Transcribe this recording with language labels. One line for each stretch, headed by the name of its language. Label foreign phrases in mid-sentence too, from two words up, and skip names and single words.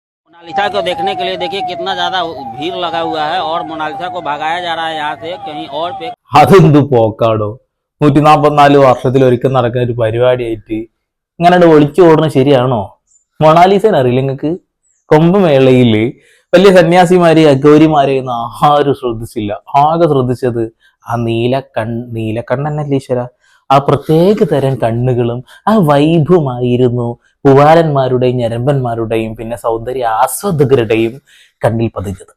Hindi: मोनालिसा को देखने के लिए देखिए कितना ज्यादा भीड़ लगा हुआ है और मोनालिसा को भगाया जा रहा है यहाँ से कहीं और पे।
Malayalam: അതെന്ത് പോക്കാടോ 144 വർഷത്തിൽ ഒരിക്കൽ നടക്കുന്ന ഒരു പരിപാടിയായിട്ട് ഇങ്ങനെ ഒളിച്ചു ഓടുന്നത് ശരിയാണോ? മൊണാലിസേനെ അറിയില്ല നിങ്ങൾക്ക്? കുംഭമേളയില് വലിയ സന്യാസിമാരെ ഗൗരിമാരെയൊന്നും ആരും ശ്രദ്ധിച്ചില്ല. ആകെ ശ്രദ്ധിച്ചത് ആ നീലക്കണ്ണനല്ലേ ഈശ്വര, ആ പ്രത്യേക തരം കണ്ണുകളും ആ വൈബുമായിരുന്നു കുവാരന്മാരുടെയും ഞരമ്പന്മാരുടെയും പിന്നെ സൗന്ദര്യ ആസ്വാദകരുടെയും കണ്ണിൽ പതിഞ്ഞത്.